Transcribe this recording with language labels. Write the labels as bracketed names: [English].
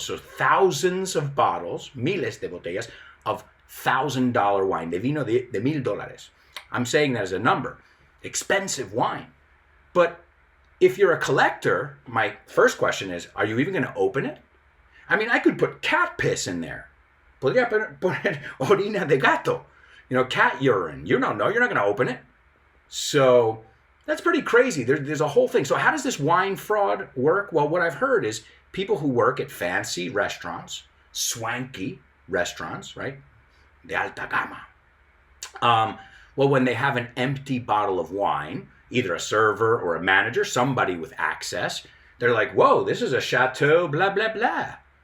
[English] So thousands of bottles, [Spanish] miles de botellas, [English] of $1,000 wine, [Spanish] de vino de $1,000. [English] I'm saying that as a number. Expensive wine. But if you're a collector, my first question is, are you even going to open it? I mean, I could put cat piss in there. [Spanish] Podría poner orina de gato. [English] Cat urine. You don't know. You're not going to open it. So that's pretty crazy. There's a whole thing. So how does this wine fraud work? Well, what I've heard is people who work at fancy restaurants, swanky restaurants, right? [Spanish] De alta gama. [English] Well, when they have an empty bottle of wine, either a server or a manager, somebody with access, they're like, whoa, this is a chateau, blah, blah, blah.